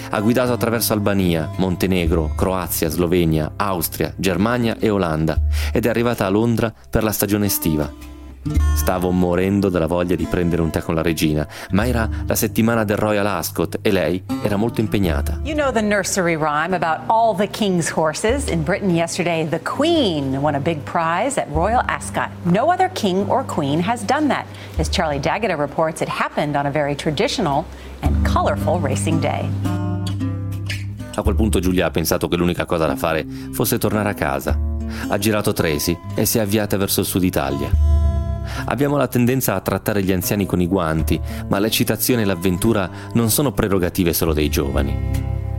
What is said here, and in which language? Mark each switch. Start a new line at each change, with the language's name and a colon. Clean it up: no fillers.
Italian: Ha guidato attraverso Albania, Montenegro, Croazia, Slovenia, Austria, Germania e Olanda ed è arrivata a Londra per la stagione estiva. Stavo morendo dalla voglia di prendere un tè con la regina, ma era la settimana del Royal Ascot e lei era molto impegnata.
English: You know the nursery rhyme about all the king's horses? In Britain yesterday, the queen won a big prize at Royal Ascot. No other king or queen has done that. As Charlie Daggett reports, it happened on a very traditional and colorful racing day.
Italian: A quel punto Giulia ha pensato che l'unica cosa da fare fosse tornare a casa. Ha girato Tracy e si è avviata verso il sud Italia. Abbiamo la tendenza a trattare gli anziani con i guanti, ma l'eccitazione e l'avventura non sono prerogative solo dei giovani.